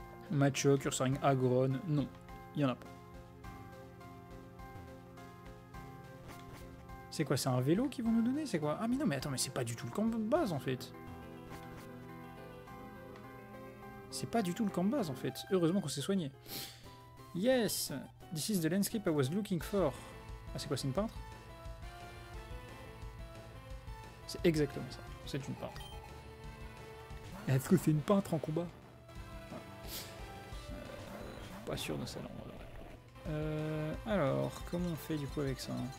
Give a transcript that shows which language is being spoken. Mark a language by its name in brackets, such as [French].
[French] Macho, Cursoring, Agron, non, il n'y en a pas. C'est quoi, c'est un vélo qu'ils vont nous donner? C'est quoi? Ah mais non, mais attends, mais c'est pas du tout le camp de base en fait. C'est pas du tout le camp de base en fait. Heureusement qu'on s'est soigné. [English] Yes! This is the landscape I was looking for. [French] Ah c'est quoi, c'est une peintre? C'est exactement ça. C'est une peintre. Est-ce que c'est une peintre en combat? Pas sûr de ça, là. Alors, comment on fait du coup avec ça?